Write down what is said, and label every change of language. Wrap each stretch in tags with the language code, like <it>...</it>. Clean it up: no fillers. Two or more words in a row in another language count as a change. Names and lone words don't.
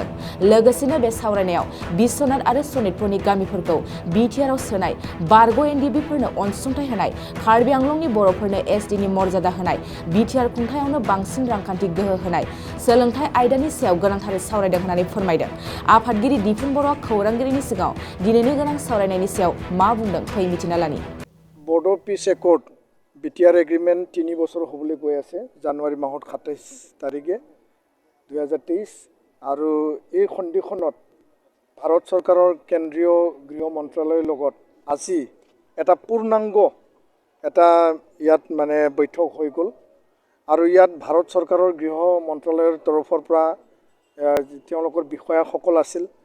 <brx>लोगोसेनो बे सावरायनायाव बिश्वनाथ आरो सनितपुरनि गामिफोरखौ बिटिआरआव सोनाय, बारग' एनडिबिफोरनो अनसुंथाइ होनाय, कार्बि आंलंनि बर'फोरनो एसटिनि मर्यादा होनाय, बिटिआर खुंथायावनो बांसिन रांखान्थि गोहो होनाय, सोलोंथाइ आयदानि सायाव गोनांथारै सावरायदों होननानै फोरमायदों। आफादगिरि दिपेन बर'आ खौरांगिरिनि सिगाङाव दिनैनि गोनां सावरायनायनि सायाव मा बुंदों फै मिथिना लानि।</brx> <en>Bodo peace accord BTR agreement</en> <as>3 বছৰ হ'বলৈ গৈ আছে। জানুৱাৰী মাহত 27 তাৰিখে 2023 আৰু এই সন্ধিখনত ভাৰত চৰকাৰৰ কেন্দ্ৰীয় গৃহ মন্ত্ৰালয়ৰ লগত আজি এটা পূৰ্ণাংগ ইয়াত বৈঠক হৈ গ'ল আৰু ইয়াত ভাৰত চৰকাৰৰ গৃহ মন্ত্ৰালয়ৰ তৰফৰ পৰা তেওঁলোকৰ বিষয়াসকল আছিল।</as>